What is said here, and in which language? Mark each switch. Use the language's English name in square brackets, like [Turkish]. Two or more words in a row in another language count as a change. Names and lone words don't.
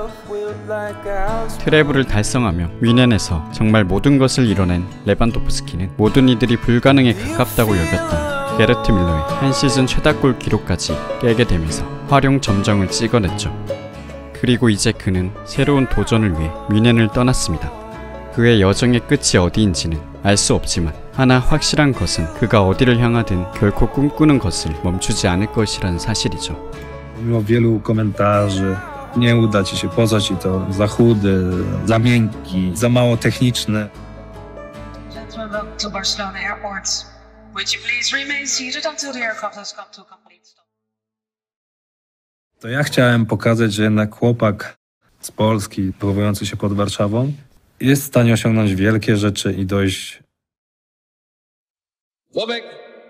[Korean] 트래블을 달성하며 뮌헨에서 정말 모든 것을 이뤄낸 레반도프스키는 모든 이들이 불가능에 가깝다고 여겼던 게르트 밀러의 한 시즌 최다골 기록까지 깨게 되면서 활용 점정을 찍어냈죠. 그리고 이제 그는 새로운 도전을 위해 뮌헨을 떠났습니다. 그의 여정의 끝이 어디인지는 알 수 없지만 하나 확실한 것은 그가 어디를 향하든 결코 꿈꾸는 것을 멈추지 않을 것이라는 사실이죠. [Polish] Mimo wielu komentarzy, Nie uda ci się, po co ci to? Za chudy, za miękki, za mało techniczny. [English] Welcome to Barcelona Airport. Would you please remain seated until the aircraft has come to a complete stop? [Polish] To ja chciałem pokazać, że jednak chłopak z Polski, próbujący się pod Warszawą, jest w stanie osiągnąć wielkie rzeczy i dojść. Bobek!